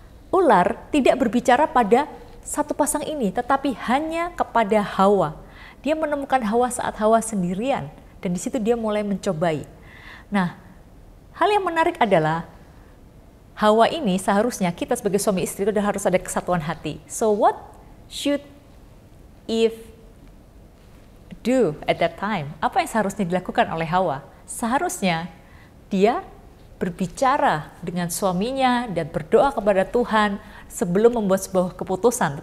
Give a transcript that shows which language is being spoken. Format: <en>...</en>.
<id>Ular tidak berbicara pada satu pasang ini, tetapi hanya kepada Hawa. Dia menemukan Hawa saat Hawa sendirian, dan di situ dia mulai mencobai. Nah, hal yang menarik adalah Hawa ini seharusnya kita sebagai suami istri itu harus ada kesatuan hati.</id> <en>So what should Eve do at that time?</en> <id>Apa yang seharusnya dilakukan oleh Hawa? Seharusnya dia berbicara dengan suaminya dan berdoa kepada Tuhan sebelum membuat sebuah keputusan.</id>